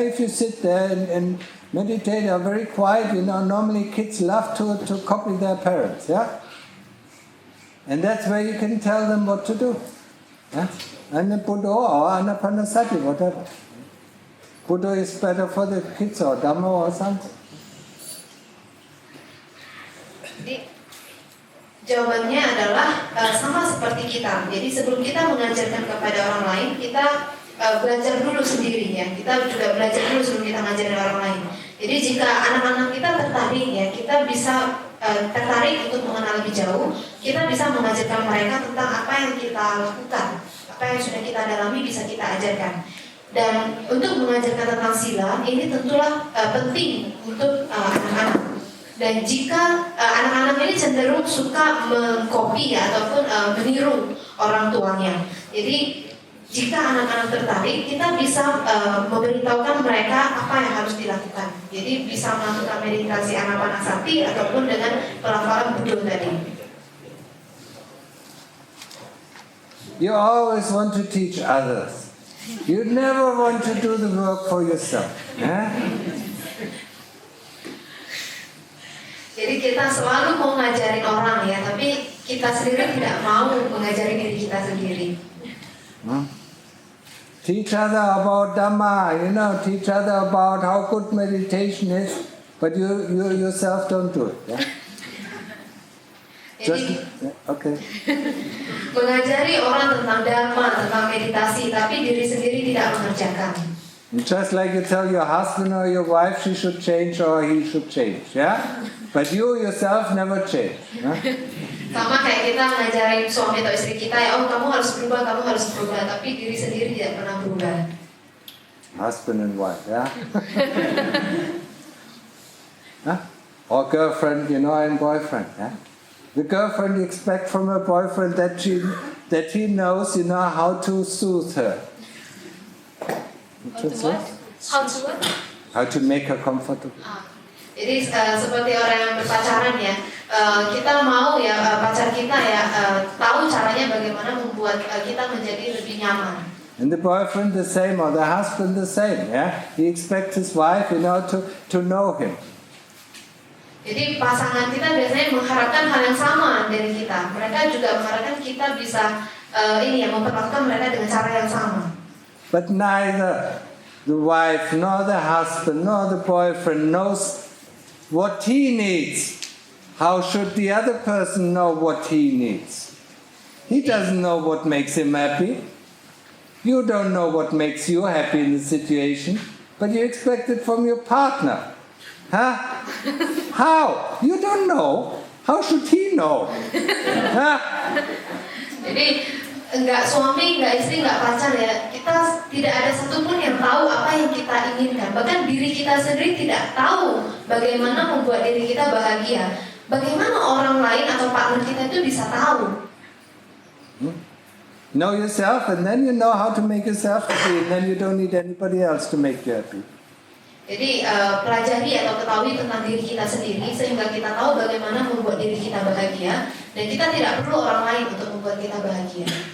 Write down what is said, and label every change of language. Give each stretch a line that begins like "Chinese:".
English: If you sit there and meditate, are very quiet, you know, normally kids love to copy their parents. Yeah? And that's where you can tell them what to do. Yeah? And the Buddha or Anapanasati, whatever. Buddha is better for the kids or Dhamma or something.
Indonesian: Jadi jawabannya adalah sama seperti kita. Jadi sebelum kita mengajarkan kepada orang lain, kita belajar dulu sendiri ya. Kita juga belajar dulu sebelum kita ngajarin orang lain. Jadi jika anak-anak kita tertarik ya, kita bisa tertarik untuk mengenal lebih jauh. Kita bisa mengajarkan mereka tentang apa yang kita lakukan, apa yang sudah kita dalami bisa kita ajarkan. Dan untuk mengajarkan tentang sila ini tentulah penting untuk anak-anak. Dan jika anak-anak ini cenderung suka mengcopy ya, ataupun meniru orang tuanya. Jadi jika anak-anak tertarik, kita bisa memberitahukan mereka apa yang harus dilakukan. Jadi bisa melakukan meditasi anapanasati ataupun dengan pelafalan Buddha tadi.
English: You always want to teach others. You never want to do the work for yourself. Yeah?
Indonesian: Jadi kita selalu mau ngajarin orang ya, tapi kita sendiri tidak mau mengajari diri kita sendiri.
English: Teach other about Dhamma, you know, teach other about how good meditation is, but you yourself don't do it. Yeah?
Indonesian: Jadi, okay. mengajari orang tentang Dharma, tentang meditasi, tapi diri sendiri tidak mengerjakan.
English: Just like you tell your husband or your wife she should change or he should change, yeah? But you yourself never change. Yeah?
Indonesian: Sama kayak kita ngajarin suami atau istri kita ya, oh kamu harus berubah, tapi diri sendiri tidak pernah berubah.
English: Husband and wife, yeah? Huh? Or girlfriend, you know, and boyfriend, yeah? The girlfriend expects from her boyfriend that he knows, how to soothe her. How to what? How to what? How to make her comfortable.
Indonesian: Jadi seperti orang yang berpacaran ya, kita mau ya pacar kita ya tahu caranya bagaimana membuat kita menjadi lebih nyaman.
English: And the boyfriend the same, or the husband the same. Yeah, he expects his wife, to know him.
Indonesian: Jadi pasangan kita biasanya mengharapkan hal yang sama dari kita. Mereka juga mengharapkan kita bisa memperlakukan mereka dengan cara yang sama. But neither the wife, nor the husband, nor the boyfriend knows what he needs. How should the other person know what he needs? He doesn't know what makes him happy. You don't know what makes you happy in the situation, but you expect it from your partner. Huh? How? You don't know. How should he know? Huh? Jadi enggak suami, enggak istri, enggak pacar ya. Kita tidak ada satupun yang tahu apa yang kita inginkan. Bahkan diri kita sendiri tidak tahu bagaimana membuat diri kita bahagia. Bagaimana orang lain atau partner kita itu bisa tahu?
English: Know yourself, and then you know how to make yourself happy, and then you don't need anybody else to make you happy.
Indonesian: Jadi pelajari atau ketahui tentang diri kita sendiri sehingga kita tahu bagaimana membuat diri kita bahagia dan kita tidak perlu orang lain untuk membuat kita bahagia.